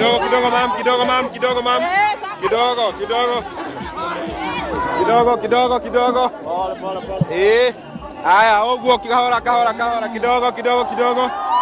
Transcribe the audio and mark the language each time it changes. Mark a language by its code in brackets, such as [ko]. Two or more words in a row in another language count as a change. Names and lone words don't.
[sw] kidogo mam, kidogo mam, kidogo mam. Kidogo, kidogo. Kidogo, kidogo, kidogo. Pole. Haya, [ki] oguo kahora, kahora, kahora. [sw] Kidogo, kidogo, kidogo.